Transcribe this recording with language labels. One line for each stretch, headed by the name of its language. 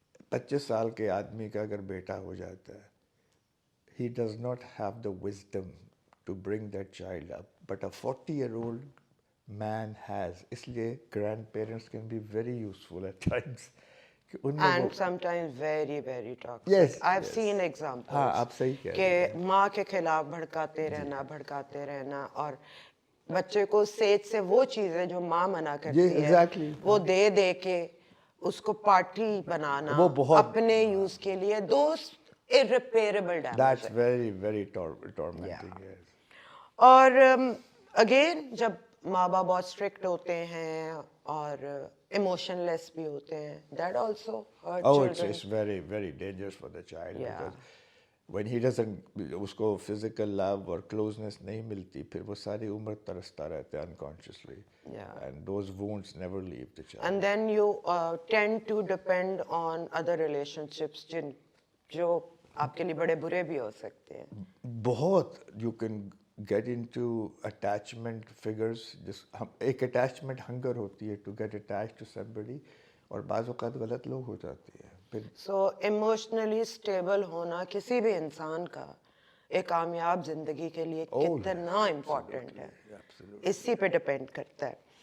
Urdu: 25 سال کے آدمی کا اگر بیٹا ہو جاتا ہے,
English: he does not have the wisdom to bring that child up, but a 40-year-old man has.
Urdu: اس لیے
English: grandparents can be very useful at times. And sometimes very very toxic. I've seen examples.
Urdu: ہاں آپ صحیح کہہ رہے ہیں. کہ ماں کے خلاف بھڑکاتے رہنا اور بچے کو سیج سے وہ چیزیں جو ماں منع کرتی ہے وہ دے کے اس کو پارٹی بنانا اپنے یوز کے لیے. دوست
English: irreparable damage. That's very very tormenting.
Urdu: اور اگین جب ماں باپ بہت اسٹرکٹ ہوتے ہیں اور ایموشن لیس بھی ہوتے ہیں.
English: That also hurt Oh, children. it's very, very dangerous for the child Yeah. because when he doesn't,
Urdu: اس کو physical love اور closeness نہیں ملتی, پھر وہ ساری عمر ترستا رہتا ہے unconsciously.
English: Yeah. And those wounds never leave the child. And then you tend to depend on other relationships
Urdu: جو آپ کے لیے بڑے برے بھی ہو سکتے ہیں. بہت
English: you can get into attachment figures.
Urdu: ایک attachment hunger ہوتی ہے
English: to get attached to somebody,
Urdu: اور بعض اوقات غلط لوگ ہو جاتے ہیں. پھر سو ایموشنلی اسٹیبل ہونا کسی بھی انسان کا ایک کامیاب زندگی کے لیے کتنا امپورٹنٹ ہے, اسی پہ ڈپینڈ کرتا ہے.